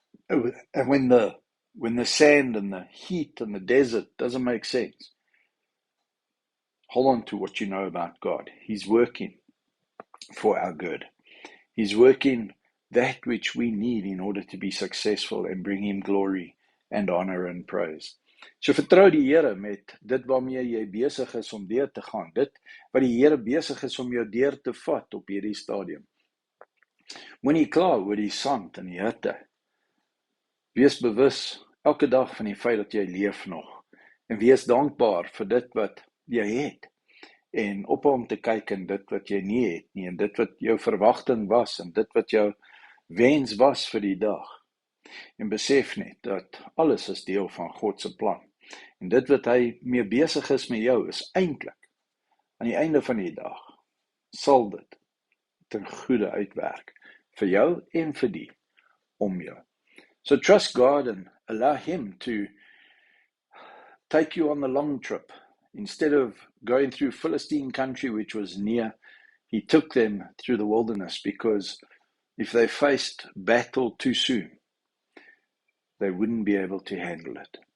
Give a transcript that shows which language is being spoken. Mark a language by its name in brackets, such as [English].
[English] And when the sand and the heat and the desert doesn't make sense, hold on to what you know about God. He's working for our good. He's working that which we need in order to be successful and bring him glory and honor and praise. [Afrikaans] So vertrou die Here met dit waarmee jy besig is om deur te gaan. Dit wat die Here besig is om jou deur te vat op hierdie stadium. Moenie kla oor die sand en die hitte. Wees bewus elke dag van die feit dat jy leef nog. En wees dankbaar vir dit wat jy het. En ophou om te kyk in dit wat jy nie het nie, en dit wat jou verwagting was, en dit wat jou wens was vir die dag. En besef net dat alles is deel van God se plan. En dit wat hy mee besig is met jou, is eintlik aan die einde van die dag, sal dit ten goeie uitwerk vir jou en vir die om jou. [English] So trust God and allow him to take you on the long trip. Instead of going through Philistine country, which was near, he took them through the wilderness, because if they faced battle too soon, they wouldn't be able to handle it.